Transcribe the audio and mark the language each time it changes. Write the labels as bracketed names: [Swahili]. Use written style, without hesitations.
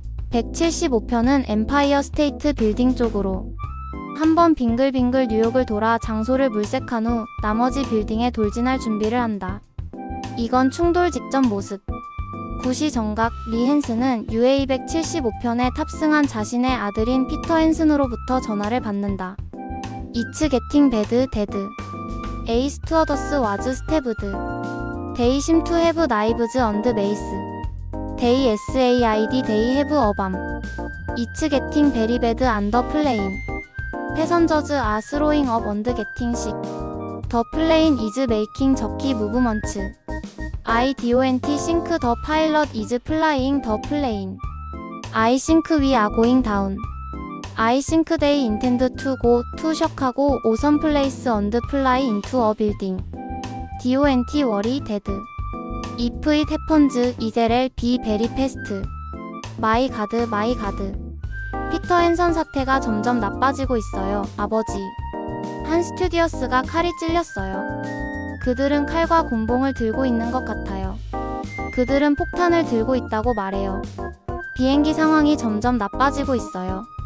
[Korean] 175편은 엠파이어 스테이트 빌딩 쪽으로 한번 빙글빙글 뉴욕을 돌아 장소를 물색한 후 나머지 빌딩에 돌진할 준비를 한다. 이건 충돌 직전 모습. 9시 정각 리 헨슨은 UA 175편에 탑승한 자신의 아들인 피터 헨슨으로부터 전화를 받는다. [English] It's getting bad, Dad. A stewardess was stabbed. They seem to have knives on the base. They SAID they have a bomb. It's getting very bad on the plane. Passengers are throwing up and getting sick. The plane is making jerky movements. I don't think the pilot is flying the plane. I think we are going down. I think they intend to go to Chicago or someplace and fly into a building. Don't worry, Dad. If it happens, it'll be very fast. My God, my God. [Korean] 피터 헨선 사태가 점점 나빠지고 있어요, 아버지. 한 스튜디오스가 칼이 찔렸어요. 그들은 칼과 곤봉을 들고 있는 것 같아요. 그들은 폭탄을 들고 있다고 말해요. 비행기 상황이 점점 나빠지고 있어요.